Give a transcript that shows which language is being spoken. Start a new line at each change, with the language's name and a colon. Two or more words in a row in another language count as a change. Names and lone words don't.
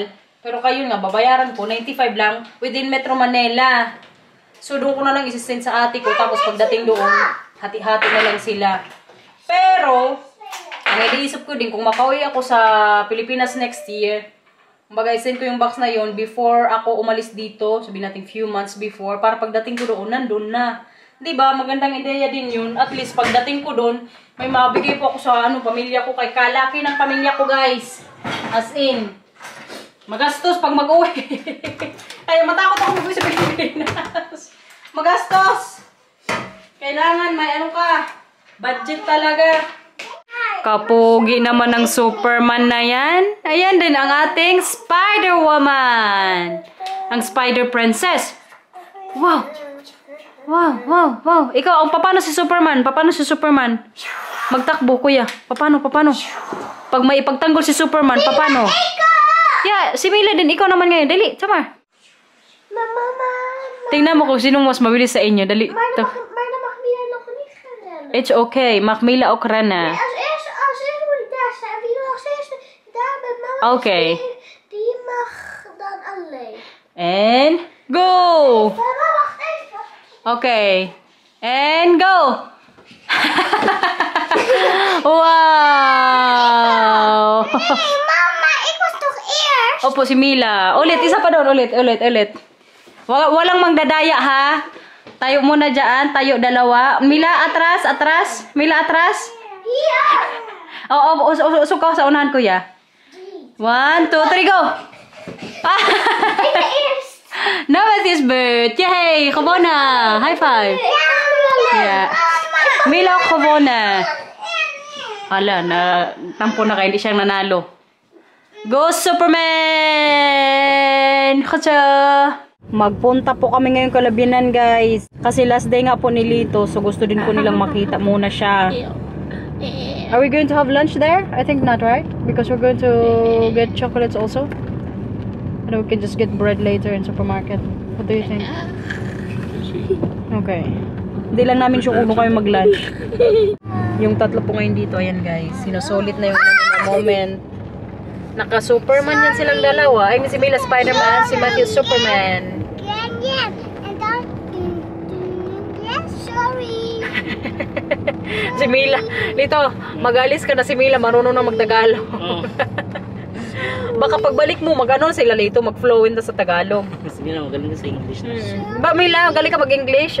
Filipino: Pero kayo nga, babayaran ko, 95 lang, within Metro Manila. So, doon ko na lang isisend sa ate ko, tapos pagdating doon, hati-hati na lang sila. Pero, ang iniisip ko din, kung makauwi ako sa Pilipinas
English: next year,
Filipino: kumbaga, isend ko yung box na yon before ako umalis dito, sabihin natin
English: few months before,
Filipino: para pagdating ko doon, nandun na. Diba? Magandang ideya din yun. At least, pagdating ko doon, may mabigay po ako sa pamilya ko, kay kalaki ng pamilya ko, guys.
English: As in,
Filipino: magastos pag mag-uwi. Kaya matakot ako mag-uwi sa Pilipinas. Magastos. Kailangan may budget talaga. Kapugi naman ng Superman na yan. Ayan din ang ating Spider-Woman. Ang Spider Princess. Wow. Wow, wow, wow. Ikaw, paano si Superman? Paano si Superman? Magtakbo, kuya. Paano? Pag may ipagtanggol si Superman, paano? Yeah, si Mila din. Ikaw naman ngayon. Dali, Samar. Mama. Tingnan mo kung sinong mas mabilis sa inyo. Dali.
Dutch: Maar To. dan mag Mila nog niet gaan rennen.
English: It's okay.
Dutch: Mag Mila ook rennen. Als eerste moet ik daar staan. Wie als eerste daar met mama Oké. die mag dan alleen.
English: And go!
Dutch: Mama, wacht even.
English: Okay. And go! Wow!
Dutch: Mama, ik was toch eerst?
Filipino: Opo, si Mila. Ulit, isa pa doon. Ulit. Walang mangdadaya, ha? Tayo muna dyan. Tayo dalawa. Mila, atras. Mila, atras.
Dutch: Hier.
Filipino: Oo, sukaw sa unahan, kuya. 1, 2, 3, go! Ah!
Dutch: Ik ben eerst.
English: No, it's bird. Yay! Gewonnen! High five! Yeah.
Dutch: Mila, gewonnen.
Filipino: Hala, tampo na kayo. Hindi siyang nanalo. Go, Superman! Kutsa! Magpunta po kami ngayon Kalabinan, guys. Kasi
English: last day
Filipino: nga po ni Lito. So, gusto din po nilang makita muna siya.
English: Are we going to have lunch there? I think not, right? Because we're going to get chocolates also. And then we can just get bread later in supermarket. What do you think? Okay.
Filipino: Hindi lang namin sure kung kayo mag-lunch. Yung tatlo po ngayon dito, ayan guys. Sinusulit na yung moment. Naka-Superman yan silang dalawa. Ay, si Mila Spider-Man, si Matthew Superman. Ganyan.
Dutch: En dan...
English: Yes, sorry.
Filipino: Si Mila. Dito, mag-alis ka na si Mila. Marunong na magtagalog. Baka pagbalik mo, mag-ano sila Lito, mag-flowin na sa Tagalog. Mas Mila, magaling na sa English na. Ba, Mila, galing ka mag-English?